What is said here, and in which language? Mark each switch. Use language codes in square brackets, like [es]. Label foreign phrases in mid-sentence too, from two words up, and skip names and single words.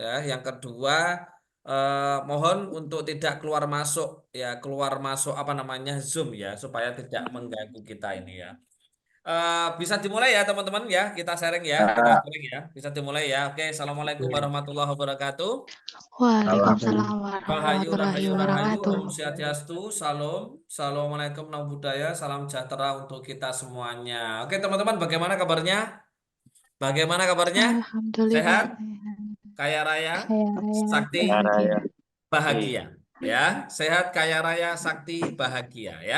[id] Yang kedua mohon untuk tidak keluar masuk ya, keluar masuk apa namanya Zoom ya supaya tidak mengganggu kita ini ya. Bisa dimulai ya teman-teman ya, kita Pak. sharing ya, bisa dimulai ya. Oke, [ar] assalamualaikum warahmatullahi wabarakatuh. [id] Salam. Waalaikumsalam Rahayu, warahmatullahi rahayu, rahayu, wabarakatuh. [sa] Om Swastiastu, salam, [id] assalamualaikum [pi] namo buddhaya, [id] salam sejahtera untuk kita semuanya. Oke teman-teman, bagaimana kabarnya? Bagaimana kabarnya? Alhamdulillah Sehat? sehat. Kaya raya? Saya Raya Sakti? bahagia. Bahagia ya, sehat kaya raya sakti bahagia ya.